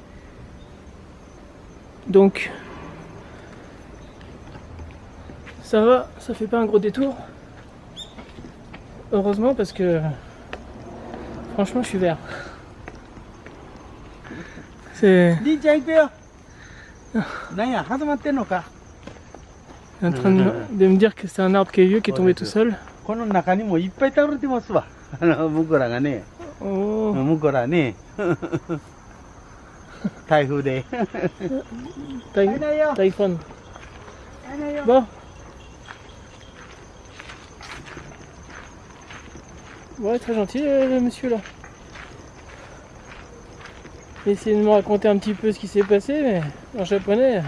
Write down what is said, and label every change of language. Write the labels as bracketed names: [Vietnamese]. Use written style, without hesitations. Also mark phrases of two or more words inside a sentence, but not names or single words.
[French] Donc, ça va, ça fait pas un gros détour. Heureusement, parce que franchement, je suis vert. C'est [Japanese] りんちゃん行くよ。なんや、挟まってんのか。 [French] en train de me dire que c'est un arbre qui est vieux qui est tombé tout seul. [Japanese] この中にもいっぱい倒れてますわ。向こうらがね。 [French] Oh, [Japanese] 向こうらね。台風で。 [French] téléphone. Bon. Ouais, très gentil le monsieur là. Essayez de me raconter un petit peu ce qui s'est passé, mais en japonais.